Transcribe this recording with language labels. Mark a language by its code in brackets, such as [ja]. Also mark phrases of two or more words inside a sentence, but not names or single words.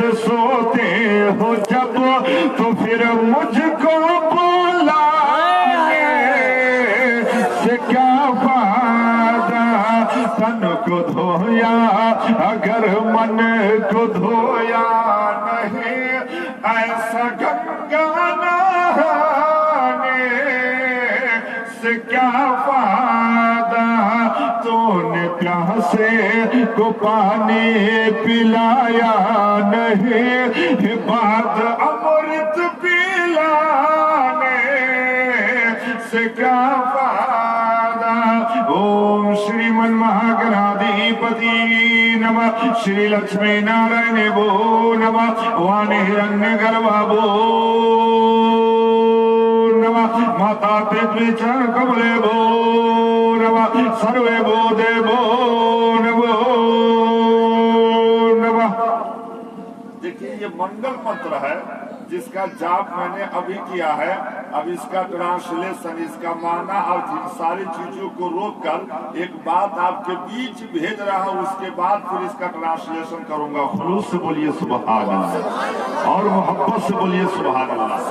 [ur] سوتے ہو جب تو پھر مجھ کو بلانے سے کیا فائدہ تن کو دھویا اگر من کو دھویا نہیں ایسا گنگا نہانے سے کیا فائدہ. تو نے پیاسے کو پانی پلایا نہیں بعد امرت پلانے سے کیا فائدہ. [sa] ॐ श्रीमन् महागणाधिपतये नमः श्री लक्ष्मीनारायणाभ्यां नमः वाणी हिरण्यगर्भाभ्यां नमः माता पृथ्वी चरणकमलेभ्यो नमः सर्वेभ्यो देवेभ्यो नमो नमः. [ur] دیکھیے یہ منگل منتر ہے جس کا جاپ میں نے ابھی کیا ہے. اب اس کا ٹرانسلیشن اس کا معنی اور ساری چیزوں کو روک کر ایک بات آپ کے بیچ بھیج رہا ہوں. اس کے بعد پھر اس کا ٹرانسلیشن کروں گا. خلوص سے بولیے [ar] سبحان اللہ [ur] اور محبت سے بولیے [ar] سبحان اللہ.